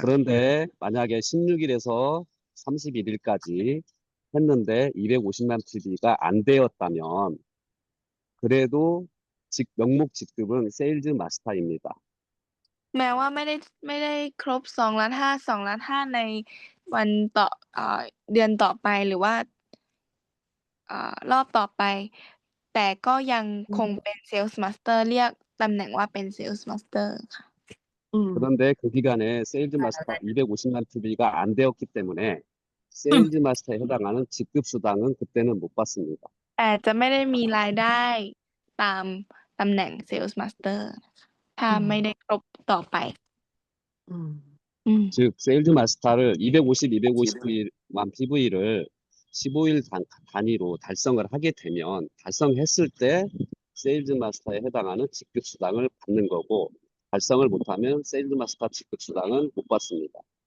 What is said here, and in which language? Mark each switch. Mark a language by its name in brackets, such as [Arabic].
[Korean] 그런데 만약에 16일에서 31일까지 했는데 250만 PB가 안 되었다면 그래도 명목 직급은 세일즈 마스터입니다. [Thai] แม้ว่าไม่ได้ครบ 2,500,000 ในวันเดือนต่อไปหรือว่ารอบต่อไป แต่ก็ยังคงเป็น Sales Master เรียกตำแหน่งว่าเป็น Sales Master ค่ะ [Korean] 그런데 그 기간에 세일즈 마스터 250만 PB가 안 되었기 때문에 세일즈 마스터에 해당하는 직급 수당은 그때는 못 받습니다. [Thai] แต่จะไม่ได้มีรายได้ตามตำแหน่ง Sales Master นะคะถ้าไม่ได้ครบต่อไป [Korean] 즉 세일즈 마스터를 250만 PV를 15일 단위로 달성을 하게 되면 달성했을 때 세일즈 마스터에 해당하는 직급 수당을 받는 거고 달성을 못하면 세일즈 마스터 직급 수당은 못 받습니다.